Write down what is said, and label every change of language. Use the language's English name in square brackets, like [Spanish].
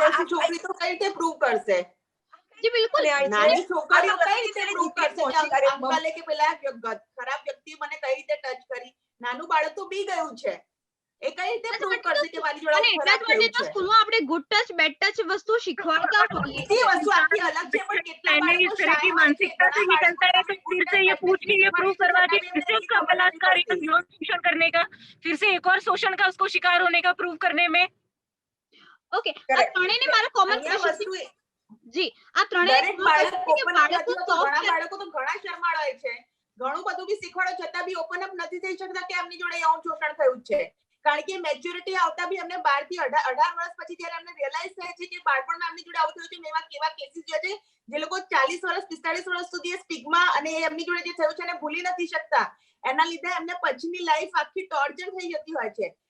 [Gujarati] છોકરી તો કઈ રીતે પ્રૂવ કરશે? જી બિલકુલ, નાની છોકરીઓ કઈ રીતે પ્રૂવ કરશે કે અંકલે કે પેલા ખરાબ વ્યક્તિ મને કઈ રીતે ટચ કરી? નાનું બાળક તો બી ગયું છે, એ કઈ રીતે પ્રૂવ કરશે કે મારી જોડે અને એટલા જ માટે તો સ્કૂલમાં આપણે ગુડ ટચ બેડ ટચ વસ્તુ શીખવાડતા હોઈએ છીએ. [Hindi] वस्तु आपकी अलग है पर कितना पहले इस तरह की मानसिकता से निकलता है तो फिर से ये पूछ के ये प्रूव करवा के फिर से उसका बलात्कार यौन शोषण करने का, फिर से एक और शोषण का उसको शिकार होने का प्रूव करने में. [Gujarati] ओके, આ ત્રણેયને મારો કોમન ક્વેશ્ચન જી, આ ત્રણેય બાળકો તો ઘણા શરમાળ હોય છે, ઘણું બધું બી શીખવાડો છતાં બી ઓપન અપ નથી થઈ શકતા કે એમની જોડે યૌન શોષણ થયું છે, કારણ કે મેચ્યોરિટી આવતા બી અમને 12 થી 18 વર્ષ પછી જ્યારે અમને રિયલાઇઝ થાય છે કે બાળપણમાં એમની જોડે આવું થયું છે, એવા કેવા કેસીસ જોયા છે જે લોકો 40 વર્ષ 45 વર્ષ સુધી સ્ટિગ્મા અને એમની જોડે જે થયું છે એને ભૂલી નથી શકતા, એના લીધે એમને પછીની લાઈફ આખી ટોર્ચર થઈ જતી હોય છે.